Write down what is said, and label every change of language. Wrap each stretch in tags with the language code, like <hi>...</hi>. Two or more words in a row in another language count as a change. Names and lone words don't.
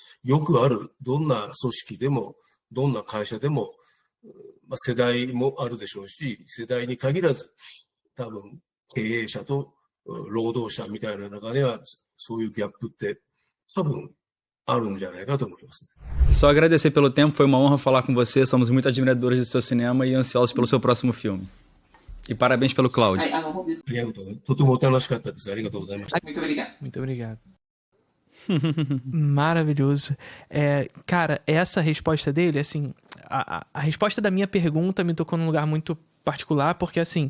<ja>よくある、どんな組織でも、どんな会社でも、世代もあるでしょうし、世代に限らず、多分、経営者と労働者みたいな中では、そういうギャップって、多分、あるんじゃないかと思います。</ja> <pt>Só agradecer pelo tempo, foi uma honra falar com você, somos muito admiradores do seu cinema e ansiosos pelo seu próximo filme. E parabéns pelo Cláudio. Muito obrigado. Maravilhoso. Cara, essa resposta dele, assim, a resposta da minha pergunta me tocou num lugar muito particular, porque assim...</pt>